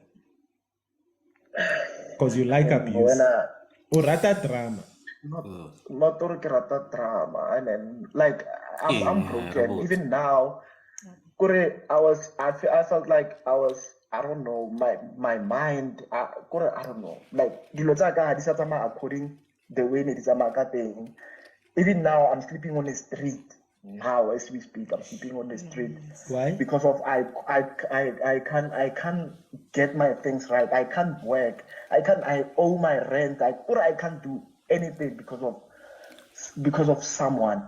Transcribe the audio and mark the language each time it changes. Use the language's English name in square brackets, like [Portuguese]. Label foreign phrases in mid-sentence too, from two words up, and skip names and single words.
[English] Because you like abuse. when [Tswana] Or rata drama. [English] not drama, and then, like, I'm Yeah, broken. robot. Even now, I felt like I don't know, my mind, I don't know, like, [Tswana] dilo tsa ka ha di sa tsamaya [English] according the way [Tswana] ne di tsamaya ka teng. [English] Even now, I'm sleeping on the street. Now, as we speak, I'm sleeping on the street Why? because of I can't get my things right. I can't work. I owe my rent. I can't do anything because of someone.